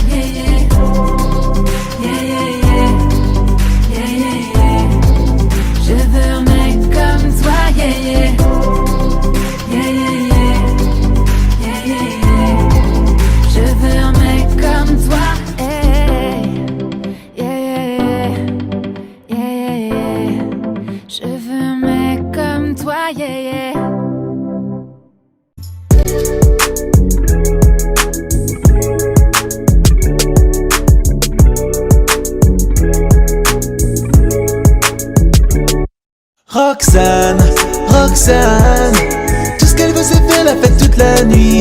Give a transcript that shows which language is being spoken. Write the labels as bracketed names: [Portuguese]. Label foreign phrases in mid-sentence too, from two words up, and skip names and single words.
[English] Yeah, yeah, yeah, yeah, yeah, yeah, yeah. [French] Je veux un mec comme toi, [English] yeah, yeah, yeah, yeah, yeah, yeah, yeah, yeah. [French] Je veux un mec comme toi, [English] hey, yeah, yeah, yeah, yeah, yeah. [French] Je veux un mec comme toi, [English] yeah, yeah. [French] Roxane, Roxane, tout ce qu'elle veut c'est faire la fête toute la nuit.